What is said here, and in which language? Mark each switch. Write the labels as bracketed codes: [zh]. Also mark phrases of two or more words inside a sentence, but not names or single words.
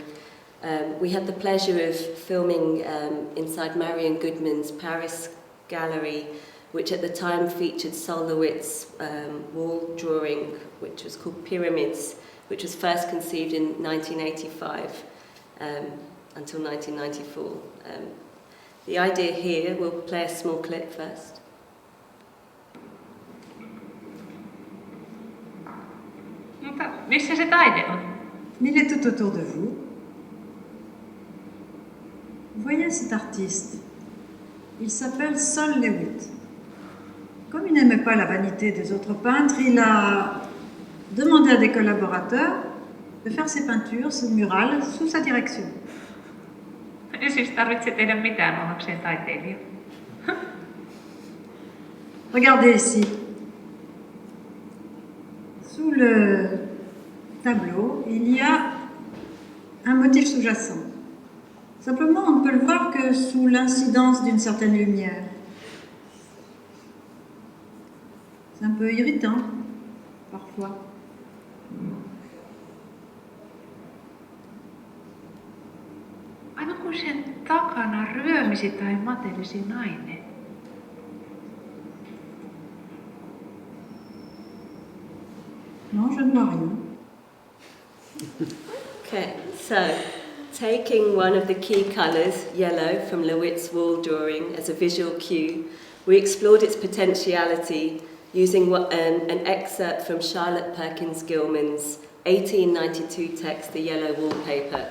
[en] We had the pleasure of filming inside Marian Goodman's Paris gallery, which at the time featured Sol LeWitt's wall drawing, which was called Pyramids, which was first conceived in 1985 until 1994. The idea here, we'll play a small clip first. [fi] Mutta missä se taide on? [fr] Il est tout autour de vous. Voyez cet artiste. Il s'appelle Sol LeWitt. Comme il n'aimait pas la vanité des autres peintres, il a demandé à des collaborateurs de faire ses peintures, ses murales, sous sa direction. [fi] Ei siis tarvitse tehdä mitään ollakseen taiteilija. [fr] Regardez ici. Sous le tableau, il y a un motif sous-jacent. Simplement, on ne peut le voir que sous l'incidence d'une certaine lumière. C'est un peu irritant, parfois. [fi] Aivan kuin sen takana ryömisi tai matelisi nainen. [fr] Non, je ne vois rien. [en] Okay, so taking one of the key colours, yellow, from LeWitt's wall drawing as a visual cue, we explored its potentiality using an excerpt from Charlotte Perkins Gilman's 1892 text, The Yellow Wallpaper.